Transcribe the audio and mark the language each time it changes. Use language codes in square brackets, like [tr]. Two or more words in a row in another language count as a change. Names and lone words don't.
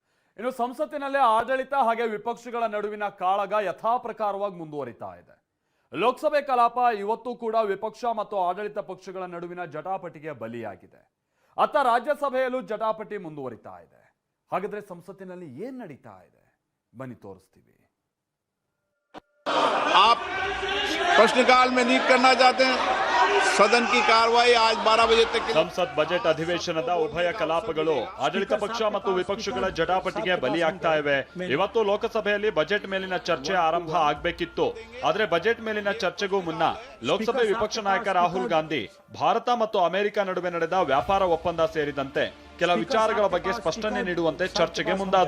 [kn] ಇನ್ನು ಸಂಸತ್ತಿನಲ್ಲೇ ಆಡಳಿತ ಹಾಗೆ ವಿಪಕ್ಷಗಳ ನಡುವಿನ ಕಾಳಗ ಯಥಾಪ್ರಕಾರವಾಗಿ ಮುಂದುವರಿತಾ ಇದೆ. ಲೋಕಸಭೆ ಕಲಾಪ ಇವತ್ತು ಕೂಡ ವಿಪಕ್ಷ ಮತ್ತು ಆಡಳಿತ ಪಕ್ಷಗಳ ನಡುವಿನ ಜಟಾಪಟಿಗೆ ಬಲಿಯಾಗಿದೆ. ಅತ್ತ ರಾಜ್ಯಸಭೆಯಲ್ಲೂ ಜಟಾಪಟಿ ಮುಂದುವರಿತಾ ಇದೆ. ಹಾಗಾದ್ರೆ ಸಂಸತ್ತಿನಲ್ಲಿ ಏನ್ ನಡೀತಾ ಇದೆ ಬನ್ನಿ ತೋರಿಸ್ತೀವಿ. [hi] आप प्रश्नकाल में नहीं करना चाहते हैं? सदन की कार्रवाई आज 12 बजे तक [kn] ಸಂಸತ್ ಬಜೆಟ್ ಅಧಿವೇಶನದ ಉಭಯ ಕಲಾಪಗಳು ಆಡಳಿತ ಪಕ್ಷ ಮತ್ತು ವಿಪಕ್ಷಗಳ ಜಟಾಪಟಿಗೆ ಬಲಿಯಾಗ್ತಾ ಇವೆ. ಇವತ್ತು ಲೋಕಸಭೆಯಲ್ಲಿ ಬಜೆಟ್ ಮೇಲಿನ ಚರ್ಚೆ ಆರಂಭ ಆಗಬೇಕಿತ್ತು. ಆದ್ರೆ ಬಜೆಟ್ ಮೇಲಿನ ಚರ್ಚೆಗೂ ಮುನ್ನ ಲೋಕಸಭೆ ವಿಪಕ್ಷ ನಾಯಕ ರಾಹುಲ್ ಗಾಂಧಿ ಭಾರತ ಮತ್ತು ಅಮೆರಿಕ ನಡುವೆ ನಡೆದ ವ್ಯಾಪಾರ ಒಪ್ಪಂದ ಸೇರಿದಂತೆ ಕೆಲ ವಿಚಾರಗಳ ಬಗ್ಗೆ ಸ್ಪಷ್ಟನೆ ನೀಡುವಂತೆ ಚರ್ಚೆಗೆ ಮುಂದಾದ್ರು.